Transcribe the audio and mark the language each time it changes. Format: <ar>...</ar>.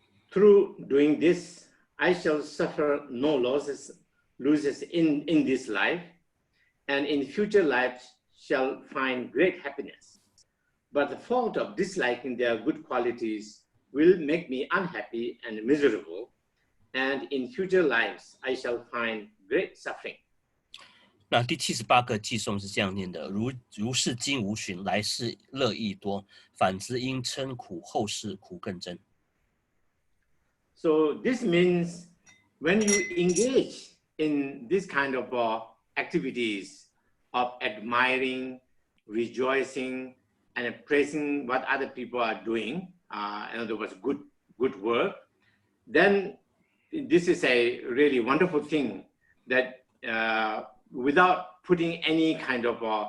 <en>Through doing this, I shall suffer no losses in this life, and in future lives shall find great happiness. But the fault of disliking their good qualities will make me unhappy and miserable, and in future lives I shall find great suffering.</en> <zh>那第78个偈颂是这样念的：如是今无寻，来世乐亦多；反之因嗔苦，后世苦更真。</zh> <en>So this means when you engage in this kind of activities of admiring, rejoicing, and praising what other people are doing, in other words, good work, then this is a really wonderful thing that without putting any kind of</en>